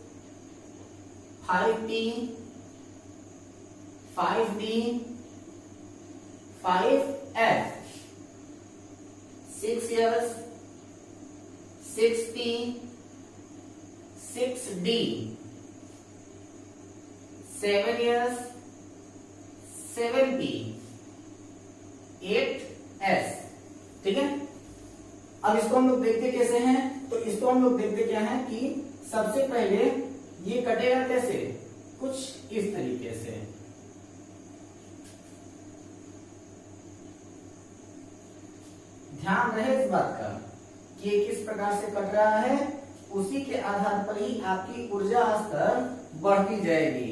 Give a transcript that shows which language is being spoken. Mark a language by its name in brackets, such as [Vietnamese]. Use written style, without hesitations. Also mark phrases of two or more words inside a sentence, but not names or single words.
[Hindi] 5p 5d 5f 6s 6p 6d 7s 7p 8s। ठीक है, अब इसको हम लोग देखते कैसे हैं, तो इसको हम लोग देखते क्या है कि सबसे पहले ये कटेगा कैसे, कुछ इस तरीके से। ध्यान रहे इस बात का कि ये किस प्रकार से कट रहा है, उसी के आधार पर ही आपकी ऊर्जा स्तर बढ़ती जाएगी।